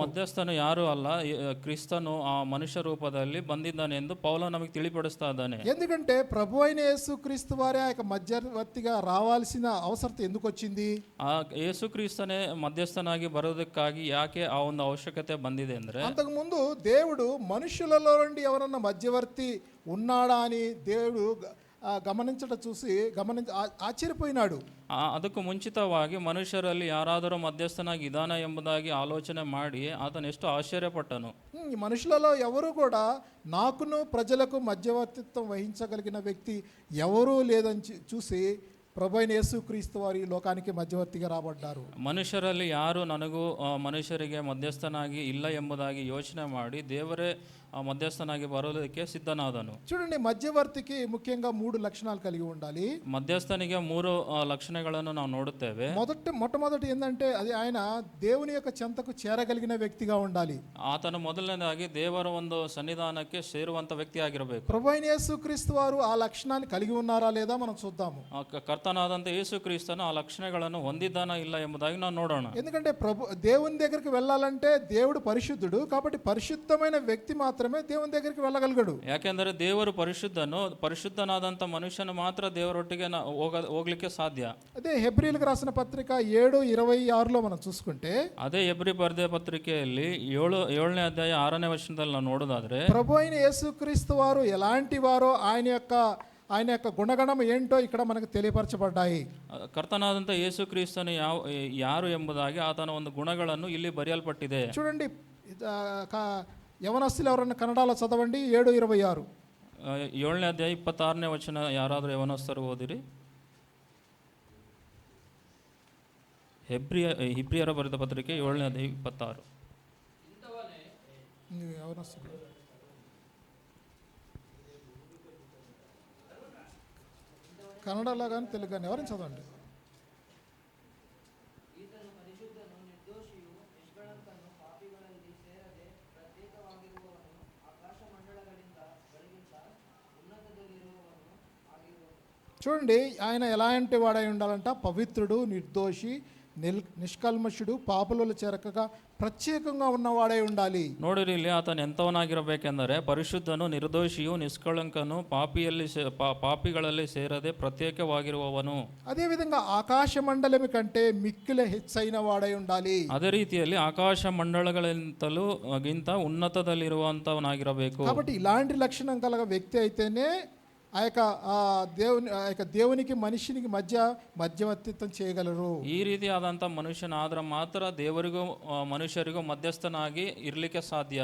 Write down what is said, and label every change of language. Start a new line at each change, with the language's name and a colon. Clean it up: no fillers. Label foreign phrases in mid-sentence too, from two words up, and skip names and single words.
Kannada: ಮಧ್ಯಸ್ಥನು ಯಾರು ಅಲ್ಲ, ಕ್ರಿಸ್ತನು ಆ ಮನುಷ್ಯ ರೂಪದಲ್ಲಿ ಬಂದಿದ್ದಾನೆ ಎಂದು ಪೌಲ ನಮಗೆ ತಿಳಿಪಡಿಸ್ತಾ ಇದ್ದಾನೆ.
Telugu: ఎందుకంటే ప్రభు అయిన యేసు క్రీస్తు వారే ఆ యొక్క మధ్యవర్తిగా రావాల్సిన అవసరం ఎందుకు వచ్చింది?
Kannada: ಆ ಯೇಸು ಕ್ರಿಸ್ತನೇ ಮಧ್ಯಸ್ಥನಾಗಿ ಬರೋದಕ್ಕಾಗಿ ಯಾಕೆ ಆ ಒಂದು ಅವಶ್ಯಕತೆ ಬಂದಿದೆ ಅಂದ್ರೆ,
Telugu: అంతకు ముందు దేవుడు మనుషులలో నుండి ఎవరన్నా మధ్యవర్తి ఉన్నాడా అని దేవుడు చూసి ఆశ్చర్యపోయినాడు.
Kannada: ಅದಕ್ಕೂ ಮುಂಚಿತವಾಗಿ ಮನುಷ್ಯರಲ್ಲಿ ಯಾರಾದರೂ ಮಧ್ಯಸ್ಥನಾಗಿ ಇದಾನ ಎಂಬುದಾಗಿ ಆಲೋಚನೆ ಮಾಡಿ ಆತನು ಎಷ್ಟು ಆಶ್ಚರ್ಯಪಟ್ಟನು.
Telugu: ఈ మనుషులలో ఎవరు కూడా నాకును ప్రజలకు మధ్యవర్తిత్వం వహించగలిగిన వ్యక్తి ఎవరూ లేదని చూసి ప్రభువైన యేసుక్రీస్తు వారి లోకానికి మధ్యవర్తిగా రాబడ్డారు.
Kannada: ಮನುಷ್ಯರಲ್ಲಿ ಯಾರು ನನಗೂ ಮನುಷ್ಯರಿಗೆ ಮಧ್ಯಸ್ಥನಾಗಿ ಇಲ್ಲ ಎಂಬುದಾಗಿ ಯೋಚನೆ ಮಾಡಿ ದೇವರೇ ಮಧ್ಯಸ್ಥನಾಗಿ ಬರೋದಕ್ಕೆ ಸಿದ್ಧನಾದನು.
Telugu: చూడండి, మధ్యవర్తికి ముఖ్యంగా 3 లక్షణాలు కలిగి ఉండాలి.
Kannada: ಮಧ್ಯಸ್ಥನಿಗೆ 3 ಲಕ್ಷಣಗಳನ್ನು ನಾವು ನೋಡುತ್ತೇವೆ.
Telugu: మొట్టమొదటి ఏంటంటే అది ఆయన దేవుని యొక్క చెంతకు చేరగలిగిన వ్యక్తిగా ఉండాలి.
Kannada: ಆತನು ಮೊದಲನೇದಾಗಿ ದೇವರ ಒಂದು ಸನ್ನಿಧಾನಕ್ಕೆ ಸೇರುವಂತ ವ್ಯಕ್ತಿ ಆಗಿರಬೇಕು.
Telugu: ప్రభువైన యేసుక్రీస్తు వారు ఆ లక్షణాన్ని కలిగి ఉన్నారా లేదా మనం చూద్దాము.
Kannada: ಕರ್ತನಾದಂತ ಯೇಸು ಕ್ರಿಸ್ತನು ಆ ಲಕ್ಷಣಗಳನ್ನು ಹೊಂದಿದ್ದಾನ ಇಲ್ಲ ಎಂಬುದಾಗಿ ನಾವು ನೋಡೋಣ.
Telugu: ఎందుకంటే దేవుని దగ్గరికి వెళ్ళాలంటే దేవుడు పరిశుద్ధుడు. కాబట్టి పరిశుద్ధమైన వ్యక్తి మాత్రమే దేవుని దగ్గరికి వెళ్ళగలగడు.
Kannada: ಯಾಕೆಂದರೆ ದೇವರು ಪರಿಶುದ್ಧನಾದಂಥ ಮನುಷ್ಯನು ಮಾತ್ರ ದೇವರೊಟ್ಟಿಗೆ ಹೋಗ್ಲಿಕ್ಕೆ ಸಾಧ್ಯ.
Telugu: అదే హెబ్రీయులకు రాసిన పత్రిక 7:26లో మనం చూసుకుంటే,
Kannada: ಅದೇ ಹೆಬ್ರಿ ಬರೆದ ಪತ್ರಿಕೆಯಲ್ಲಿ 7ನೇ ಅಧ್ಯಾಯ 6ನೇ ವಚನದಲ್ಲಿ ನಾವು ನೋಡೋದಾದ್ರೆ,
Telugu: ప్రభు అయిన యేసుక్రీస్తు వారు ఎలాంటి వారో ఆయన యొక్క గుణగణం ఏంటో ఇక్కడ మనకు తెలియపరచబడ్డాయి.
Kannada: ಕರ್ತನಾದಂಥ ಯೇಸು ಕ್ರಿಸ್ತನು ಯಾರು ಎಂಬುದಾಗಿ ಆತನ ಒಂದು ಗುಣಗಳನ್ನು ಇಲ್ಲಿ ಬರೆಯಲ್ಪಟ್ಟಿದೆ.
Telugu: చూడండి, యవనస్తులు ఎవరన్నా కన్నడలో చదవండి. 7:26.
Kannada: 7ನೇ ಅಧ್ಯಾಯ 26ನೇ ವಚನ. ಯಾರಾದರೂ ಯವನಸ್ಥರು ಓದಿರಿ. ಹಿಬ್ರಿಯರ ಬರೆದ ಪತ್ರಿಕೆ 7:26.
Telugu: ನೀವು ఎవరు కన్నడలో కానీ తెలుగు కానీ ఎవరైనా చదవండి. చూడండి, ఆయన ఎలాంటి వాడై ఉండాలంట? పవిత్రుడు, నిర్దోషి, నిష్కల్మషుడు, పాపులలో చేరకగా ప్రత్యేకంగా ఉన్నవాడై ఉండాలి.
Kannada: ನೋಡಿರಿ, ಇಲ್ಲಿ ಆತನು ಎಂಥವನಾಗಿರಬೇಕೆಂದರೆ ಪರಿಶುದ್ಧನು, ನಿರ್ದೋಷಿಯು, ನಿಷ್ಕಳಂಕನು, ಪಾಪಿಗಳಲ್ಲಿ ಸೇರದೆ ಪ್ರತ್ಯೇಕವಾಗಿರುವವನು.
Telugu: అదేవిధంగా ఆకాశ మండలమి కంటే మిక్కిల హెచ్చైన వాడై ఉండాలి.
Kannada: ಅದೇ ರೀತಿಯಲ್ಲಿ ಆಕಾಶ ಮಂಡಳಗಳಿಂತಲೂ ಗಿಂತ ಉನ್ನತದಲ್ಲಿರುವಂತವನಾಗಿರಬೇಕು.
Telugu: కాబట్టి ఇలాంటి లక్షణం కలగ వ్యక్తి అయితేనే ఆ యొక్క దేవునికి మనిషినికి మధ్యవర్తిత్వం చేయగలరు.
Kannada: ಈ ರೀತಿಯಾದಂಥ ಮನುಷ್ಯನಾದ್ರೆ ಮಾತ್ರ ದೇವರಿಗೂ ಮನುಷ್ಯರಿಗೂ ಮಧ್ಯಸ್ಥನಾಗಿ ಇರ್ಲಿಕ್ಕೆ ಸಾಧ್ಯ.